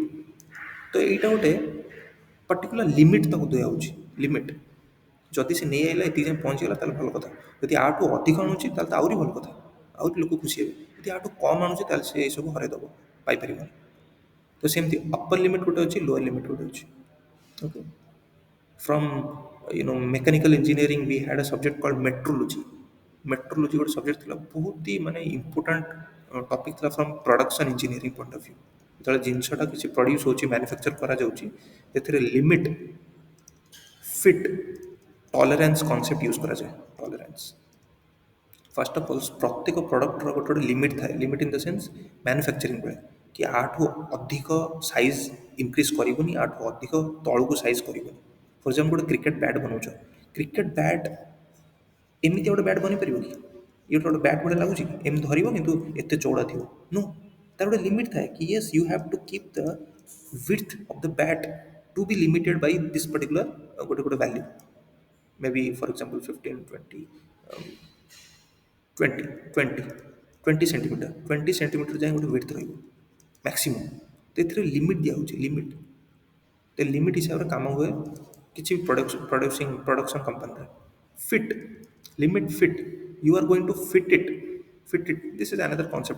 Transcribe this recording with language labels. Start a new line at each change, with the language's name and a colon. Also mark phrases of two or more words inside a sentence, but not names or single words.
Odia: ତ ଏଇଟା ଗୋଟେ
English: particular limit
Odia: ତାକୁ ଦିଆହେଉଛି। ଲିମିଟ୍ ଯଦି ସେ ନେଇ ଆଇଲା, ଏତିକି ଯାଏଁ ପହଞ୍ଚିଗଲା, ତାହେଲେ ଭଲ କଥା। ଯଦି ଆଠୁ ଅଧିକ ଆଣୁଛି ତାହେଲେ ତ ଆହୁରି ଭଲ କଥା, ଆହୁରି ଲୋକ ଖୁସି ହେବେ। ଯଦି ଆଠୁ କମ୍ ଆଣୁଛି ତାହେଲେ ସେ ଏସବୁ ହରାଇଦେବ, ପାଇପାରିବନି। ତ ସେମିତି
English: upper limit
Odia: ଗୋଟେ ଅଛି,
English: lower limit
Odia: ଗୋଟେ ଅଛି। ଓକେ,
English: from mechanical engineering we had a subject called metrology।
Odia: metrology ଗୋଟେ ସବଜେକ୍ଟ ଥିଲା, ବହୁତ ହି ମାନେ
English: important topic
Odia: ଥିଲା
English: from production engineering point of view.
Odia: ଯେତେବେଳେ ଜିନିଷଟା କିଛି ପ୍ରଡ୍ୟୁସ୍ ହେଉଛି, ମ୍ୟାନୁଫ୍ୟାକ୍ଚର କରାଯାଉଛି, ସେଥିରେ
English: limit, fit, tolerance concept use
Odia: କରାଯାଏ।
English: tolerance first of all
Odia: ପ୍ରତ୍ୟେକ ପ୍ରଡ଼କ୍ଟର ଗୋଟେ ଗୋଟେ ଲିମିଟ୍ ଥାଏ।
English: limit in the sense manufacturing
Odia: ବେଳେ, କି ଆଠୁ ଅଧିକ
English: size increase
Odia: କରିବୁନି, ଆଠୁ ଅଧିକ ତଳକୁ ସାଇଜ୍ କରିବୁନି।
English: for example
Odia: ଗୋଟେ
English: cricket bat
Odia: ବନାଉଛ,
English: cricket bat
Odia: ଏମିତି ଗୋଟେ ବ୍ୟାଟ୍ ବନେଇପାରିବ କି? ଇଏ ଗୋଟେ ବ୍ୟାଟ୍ ଭଳିଆ ଲାଗୁଛି କି? ଏମିତି ଧରିବ କିନ୍ତୁ ଏତେ ଚଉଡ଼ା ଥିବ?
English: ନୋ,
Odia: ତାର ଗୋଟେ ଲିମିଟ୍ ଥାଏ କି
English: yes you have to keep the width of the bat to be limited by this particular ଗୋଟେ value, maybe for example 15, 20,
Odia: um, 20, 20, 20 ସେଣ୍ଟିମିଟର, 20 ସେଣ୍ଟିମିଟର ଯାଏଁ ଗୋଟେ width ରହିବ ମ୍ୟାକ୍ସିମମ୍। ତ ଏଥିରେ ଲିମିଟ୍ ଦିଆହେଉଛି। ଲିମିଟ୍ ହିସାବରେ କାମ ହୁଏ କିଛି
English: production company. fit, limit fit, you are going to fit it this is another concept.